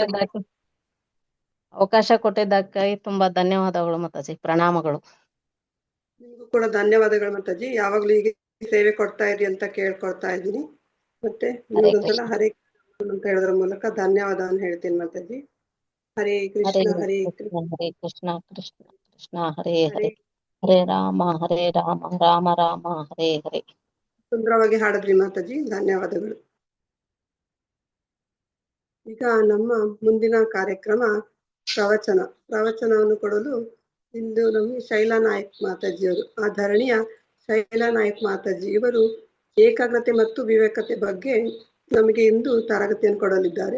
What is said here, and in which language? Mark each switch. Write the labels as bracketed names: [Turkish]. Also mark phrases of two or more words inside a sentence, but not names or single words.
[Kannada] ಅವಕಾಶ ಕೊಟ್ಟಿದ್ದಕ್ಕಾಗಿ ತುಂಬಾ ಧನ್ಯವಾದಗಳು ಮಾತಾಜಿ, ಪ್ರಣಾಮಗಳು. ನಿಮಗೂ ಕೂಡ ಧನ್ಯವಾದಗಳು ಮಾತಾಜಿ. ಯಾವಾಗ್ಲೂ ಹೀಗೆ ಸೇವೆ ಕೊಡ್ತಾ ಇರಿ ಅಂತ ಕೇಳ್ಕೊಳ್ತಾ ಇದ್ದೀನಿ. ಮತ್ತೆ ನಿಮಗೊಂದ್ಸಲ ಹರೇ ಅಂತ ಹೇಳೋದ್ರ ಮೂಲಕ ಧನ್ಯವಾದವನ್ನು ಹೇಳ್ತೀನಿ ಮಾತಾಜಿ. [Sanskrit] ಹರೇ ಕೃಷ್ಣ ಹರೇ ಕೃಷ್ಣ ಕೃಷ್ಣ ಕೃಷ್ಣ ಹರೇ ಹರೇ ಹರೇ ರಾಮ ರಾಮ ರಾಮ ಹರೇ ಹರೇ. [Kannada] ಸುಂದರವಾಗಿ ಹಾಡಿದ್ರಿ ಮಾತಾಜಿ, ಧನ್ಯವಾದಗಳು. ಈಗ ನಮ್ಮ ಮುಂದಿನ ಕಾರ್ಯಕ್ರಮ ಪ್ರವಚನವನ್ನು ಕೊಡಲು ಇಂದು ನಮಗೆ ಶೈಲಾ ನಾಯಕ್ ಮಾತಾಜಿಯವರು, ಆ ಧರಣಿಯ ಶೈಲಾ ನಾಯಕ್ ಮಾತಾಜಿ ಇವರು ಏಕಾಗ್ರತೆ ಮತ್ತು ವಿವೇಕತೆ ಬಗ್ಗೆ ನಮಗೆ ಇಂದು ತರಗತಿಯನ್ನು ಕೊಡಲಿದ್ದಾರೆ.